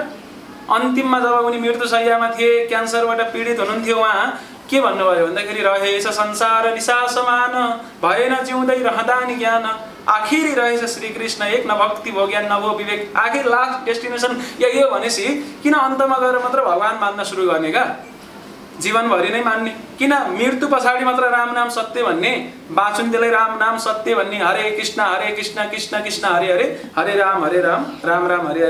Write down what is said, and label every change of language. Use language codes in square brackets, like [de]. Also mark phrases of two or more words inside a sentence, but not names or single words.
[ne] अन्तिममा जब उनी मृत्युशय्यामा थिए, क्यान्सरबाट पीडित हुनुहुन्थ्यो, उहाँ के भन्नुभयो भन्दाखेरि रहेछ संसार निशा समान, भएन जिउँदै रहँदा नि ज्ञान, आखिरी रहेछ श्रीकृष्ण एक, न भक्ति भो ज्ञान न भो विवेक। आखिर [en] last destination [ne] यही हो भनेपछि किन अन्तमा गएर मात्र भगवान मान्न सुरु गर्ने क्या? जीवनभरि नै मान्ने। किन मृत्यु पछाडि मात्र राम नाम सत्य भन्ने, बाँचुन्जेलै राम नाम सत्य भन्ने, हरे कृष्ण कृष्ण कृष्ण हरे हरे, हरे राम राम राम हरे हरे।